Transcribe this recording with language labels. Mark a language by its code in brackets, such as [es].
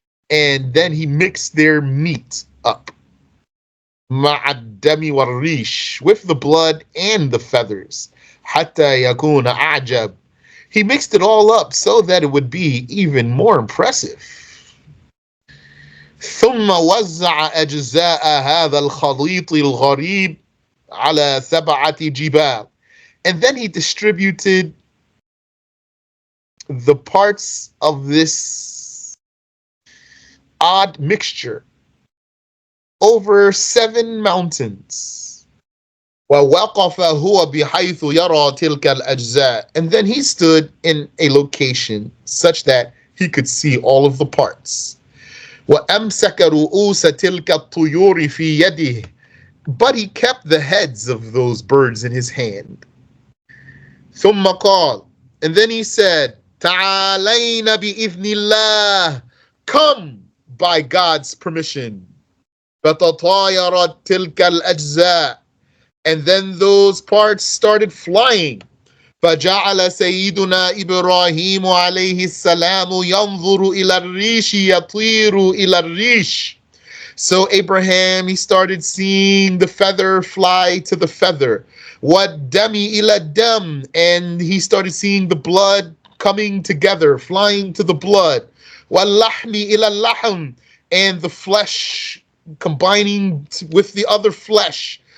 [en] And then he mixed their meat up. [ar] مَعَ الدَّمِ وَالرِّيشِ. [en] With the blood and the feathers. [ar] حَتَّى يَكُونَ أَعْجَبَ. [en] He mixed it all up so that it would be even more impressive. [ar] ثم وزع أجزاء هذا الخليط الغريب على 7 جبال. [en] And then he distributed the parts of this odd mixture over 7 mountains. [ar] ووقف هو بحيث يرى تلك الأجزاء. [en] And then he stood in a location such that he could see all of the parts. [ar] وأمسك رؤوس تلك الطيور في يده. [en] But he kept the heads of those birds in his hand. [ar] ثم قال. [en] And then he said, [ar] تعالين بإذن الله. [en] Come by God's permission. [ar] فتطايرت تلك الأجزاء. [en] And then those parts started flying. [ar] فجعل سيدنا إبراهيم عليه السلام ينظر إلى الريش يطير إلى الريش. [en] So Abraham, he started seeing the feather fly to the feather. [ar] وَالدَّمِ إِلَى الدَّمِ. [en] And he started seeing the blood coming together, flying to the blood. [ar] وَاللَّحْمِ إِلَى اللَّحْمِ. [en] And the flesh combining with the other flesh.